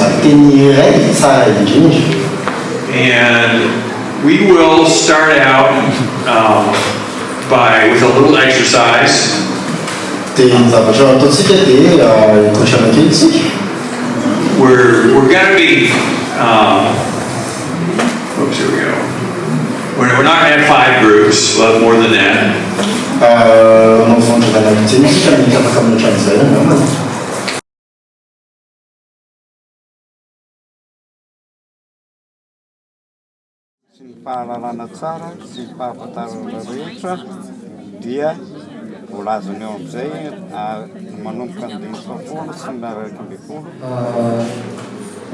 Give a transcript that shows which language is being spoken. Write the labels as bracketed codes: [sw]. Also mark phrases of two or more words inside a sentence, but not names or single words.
[en] And we will start out with a little exercise. We're going to be, oops, here we go. We're not going to have 5 groups, we'll have more than that. [mg] Fahalalana tsara sy fahafantarana rehetra dia volazony eo amin'izay manomboka ny 20 sy ny 20.